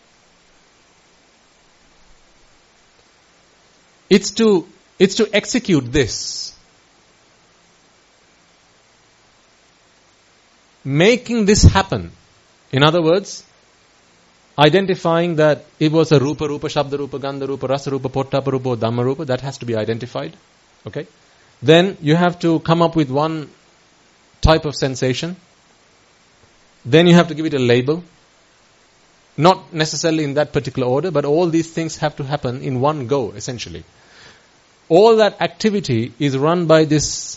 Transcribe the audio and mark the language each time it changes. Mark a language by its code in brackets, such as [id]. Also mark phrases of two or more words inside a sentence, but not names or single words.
[en] It's to execute this. Making this happen. In other words, identifying that it was a rupa, [pi] shabda rupa, gandha rupa, rasa rupa, pottappa rupa, dhamma rupa, [en] that has to be identified. Okay? Then you have to come up with one type of sensation. Then you have to give it a label. Not necessarily in that particular order, but all these things have to happen in one go, essentially. All that activity is run by this.